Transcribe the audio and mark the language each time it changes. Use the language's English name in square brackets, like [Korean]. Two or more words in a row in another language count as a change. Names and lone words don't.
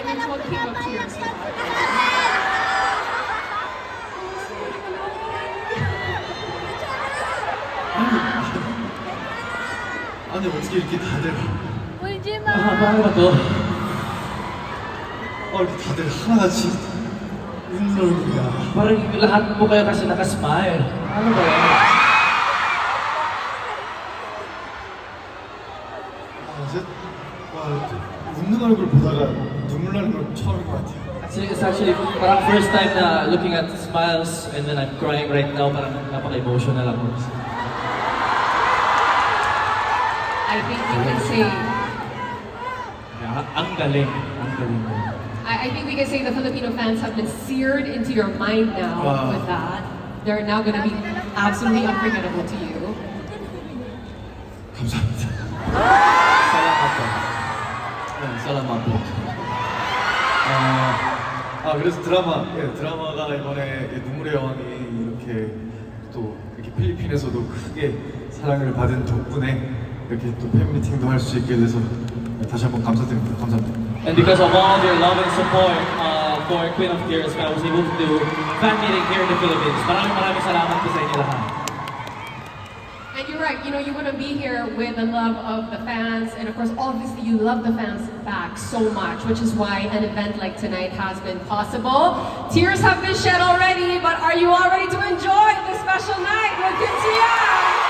[English] a king of tears. [Korean] 아니 어떻게 이렇게 다들 울지 마. [Filipino] Bakit to? [Korean] 이렇게 다들 하나같이 웃는 얼굴이야. [Filipino] Parang lahat po kayo kasi nakasmile. Ano ba yan? [Korean] 웃는 얼굴 보다가 눈물 나는 걸 처음인 것 같아요. [English] It's actually parang first time na looking at smiles and then I'm crying right now. [Filipino] Parang napaka-emotional ako. [English] I think we can say, [Filipino] Ang galing. Ang galing. [English] I think we can say the Filipino fans have been seared into your mind now with that. They're now going to be absolutely unforgettable to you. [Korean] 감사합니다. [Filipino] Salamat po. salamat po. [Korean] 그래서 드라마가 이번에 눈물의 여왕이 이렇게 또 이렇게 필리핀에서도 크게 사랑을 받은 덕분에 이렇게 또 팬미팅도 할 수 있게 돼서 다시 한번 감사드립니다. 감사합니다. [English] And because of all of your love and support for Queen of Tears, I was able to do fan meeting here in the Philippines. [Filipino] Maraming salamat po sa inyo lahat. [English] And you're right, you want to be here with the love of the fans, and of course, obviously, you love the fans back so much, which is why an event like tonight has been possible. Tears have been shed already, but are you all ready to enjoy this special night with Kim Chiang?